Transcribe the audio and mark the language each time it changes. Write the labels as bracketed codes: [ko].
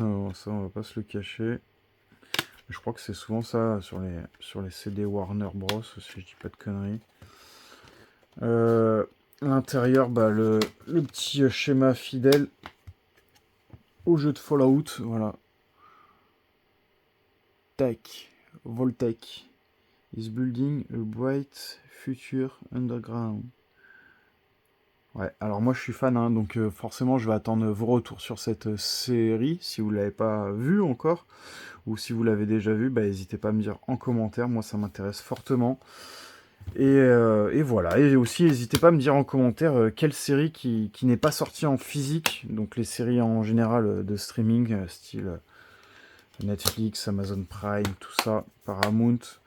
[fr] Hein, ça, on va pas se le cacher. Je crois que c'est souvent ça sur les CD Warner Bros, si je dis pas de conneries. L'intérieur, le petit schéma fidèle au jeu de Fallout, voilà. [en] Tac, Voltec is building a bright future underground. [fr] Ouais, alors moi je suis fan, hein, donc forcément je vais attendre vos retours sur cette série, si vous ne l'avez pas vue encore, ou si vous l'avez déjà vue, n'hésitez pas à me dire en commentaire, moi ça m'intéresse fortement. Et voilà, et aussi n'hésitez pas à me dire en commentaire quelle série qui n'est pas sortie en physique, donc les séries en général de streaming, style Netflix, Amazon Prime, tout ça, Paramount.